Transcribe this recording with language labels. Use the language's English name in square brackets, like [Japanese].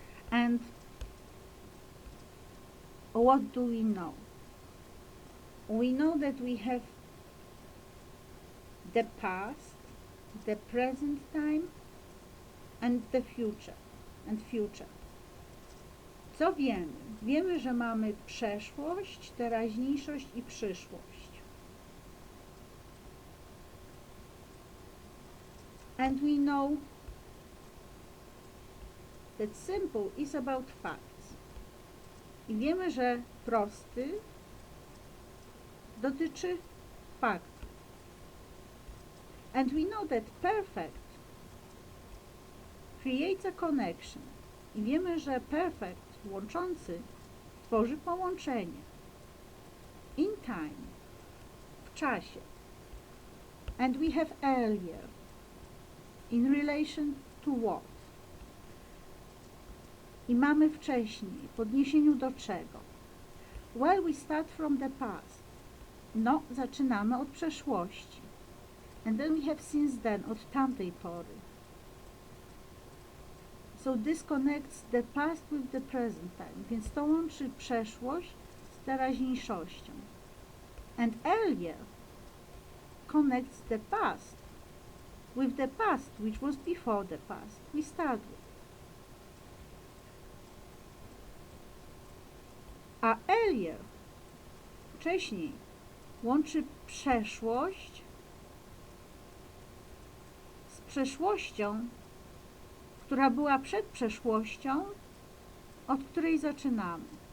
[English] And what do we know? We know that we have the past, the present time and the future. [Polish] Co wiemy? Wiemy, że mamy przeszłość, teraźniejszość i przyszłość. [English] And we know that simple is about facts. [Polish] I wiemy, że prosty dotyczy faktów. [English] And we know that perfect creates a connection. [Polish] I wiemy, że perfect, łączący, tworzy połączenie. [English] In time, [Polish] w czasie. [English] And we have earlier, in relation to what? [Polish] I mamy wcześniej, w odniesieniu do czego? [English] Well, we start from the past. [Polish] No, zaczynamy od przeszłości. [English] And then we have since then, [Polish] od tamtej pory. [English] So this connects the past with the present time. [Polish] Więc to łączy przeszłość z teraźniejszością. [English] And earlier connects the past with the past, which was before the past we start with. [Polish] A earlier, wcześniej, łączy przeszłość z przeszłością, która była przed przeszłością, od której zaczynamy.